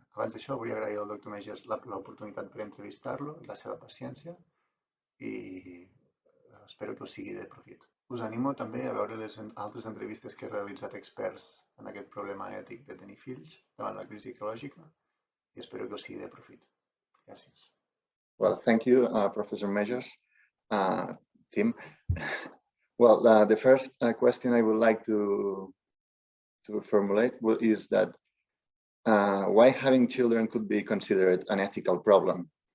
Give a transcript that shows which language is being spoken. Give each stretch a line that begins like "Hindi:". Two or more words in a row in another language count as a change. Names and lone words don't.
Catalan: Abans d'això vull agrair al doctor Meijers l'oportunitat per entrevistar-lo i la seva paciència i espero que us sigui de profit. Us animo també a veure les altres entrevistes que he realitzat experts en aquest problema ètic de tenir fills davant la crisi ecològica i espero que us sigui de profit. Gràcies.
English: Well, thank you, Professor Meijers. Tim. Well, the first question I would like to formulate is that why having children could be considered an ethical problem.